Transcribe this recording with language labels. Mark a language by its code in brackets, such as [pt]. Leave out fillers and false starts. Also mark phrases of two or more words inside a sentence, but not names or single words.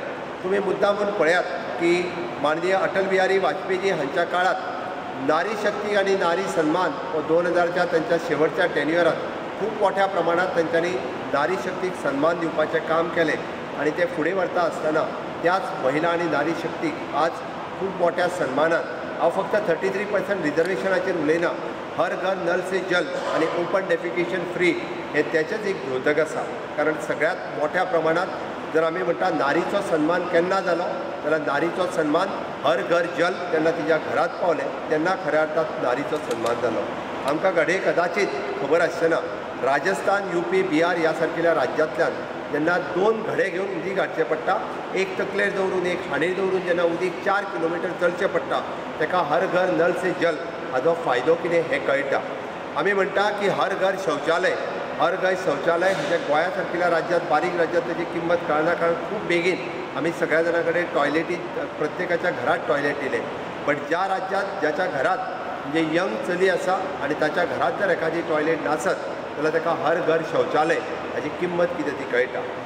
[kok] तुम्ही मुद्दामून पळयात की माननीय अटल बिहारी वाजपेयी हांच्या काळात नारी शक्ती आणि नारी सन्मान व 2000च्या त्यांच्या शेवटच्या टेन्युअरात खूप मोठ्या प्रमाणात त्यांच्यानी नारी शक्तीक सन्मान दिवपाचें काम केलें आणि ते फुडें व्हरता आसतना त्याच महिला आणि नारी शक्तीक आज खूप मोठ्या सन्मानात हांव फक्त 33% रिजर्वेशनाचेर उलयना, [hi] हर घर नल से जल [kok] आणि [en] open defecation free [kok] हे त्याचेच एक द्योतक आसा। कारण सगळ्यात मोठ्या प्रमाणात जर आमी म्हणटा नारीचो सन्मान केन्ना जालो जाल्यार नारीचो सन्मान [hi] हर घर जल [kok] तेन्ना तिच्या घरात पावलें तेन्ना खऱ्या अर्थात नारीचो सन्मान जालो। आमकां घडये कदाचित खबर आसचेना राजस्थान, UP, बिहार ह्या सारकिल्या राज्यांतल्यान जेन्ना 2 घडे घेवन उदीक हाडचें पडटा, एक तकलेर दवरून एक हांडीर दवरून जेन्ना उदीक 4 किलोमीटर चलचें पडटा तेका [hi] हर घर नल से जल [kok] हाजो फायदो कितें हें कळटा। आमी म्हणटा की [hi] हर घर शौचालय [kok] म्हणजे गोंया सारकिल्या राज्यांत बारीक राज्यांत तेजी किंमत कळना, कारण खूप बेगीन आमी सगळ्या जाणां कडेन टॉयलेटी प्रत्येकाच्या घरात टॉयलेट दिले, पण ज्या राज्यांत ज्याच्या घरात म्हणजे यंग चली आसा आणि ताच्या घरात जर एखादी टॉयलेट नासत जाल्यार ताका [hi] हर घर शौचालय [kok] हाची किंमत कितें ती कळटा।